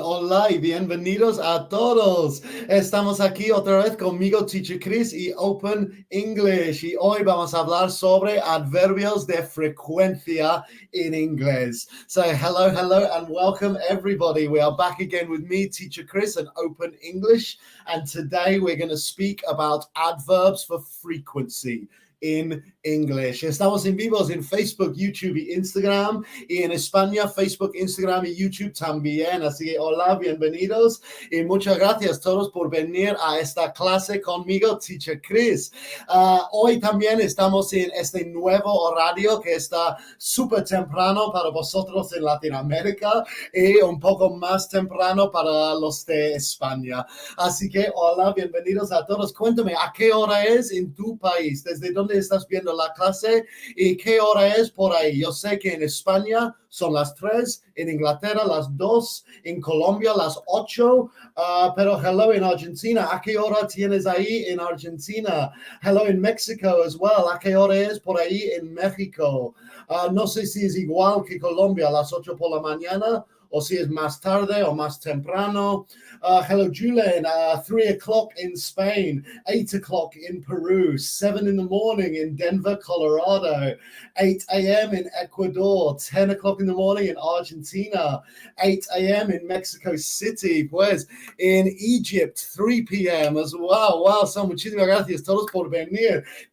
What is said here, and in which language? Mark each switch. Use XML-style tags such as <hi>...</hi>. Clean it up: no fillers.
<es>Hola y bienvenidos a todos. Estamos aquí otra vez conmigo, Teacher Chris y Open English. Y hoy vamos a hablar sobre adverbios de frecuencia in inglés.</es> <en>So, hello, and welcome everybody. We are back again with me, Teacher Chris, and Open English. And today we're going to speak about adverbs for frequency in English.</en> <es>Estamos en vivos en Facebook, YouTube y Instagram, y en España, Facebook, Instagram y YouTube también. Así que hola, bienvenidos y muchas gracias a todos por venir a esta clase conmigo, Teacher Chris. Hoy también estamos en este nuevo horario que está súper temprano para vosotros en Latinoamérica y un poco más temprano para los de España. Así que hola, bienvenidos a todos. Cuéntame, ¿a qué hora es en tu país? ¿Desde dónde estás viendo la clase y qué hora es por ahí? Yo sé que en España son las 3, en Inglaterra las 2, en Colombia las 8, pero hello en Argentina. ¿A qué hora tienes ahí en Argentina? Hello en México</es> <en>as well.</en> <es>¿A qué hora es por ahí en México? No sé si es igual que Colombia a las 8 por la mañana o si es más tarde o más temprano.</es> <en>Hello, Julian. 3 o'clock in Spain, 8 o'clock in Peru, 7 in the morning in Denver, Colorado, 8 a.m. in Ecuador, 10 o'clock in the morning in Argentina, 8 a.m. in Mexico City, pues in Egypt, 3 p.m. as well.</en> <es>Wow, so muchísimas gracias todos por venir.</es>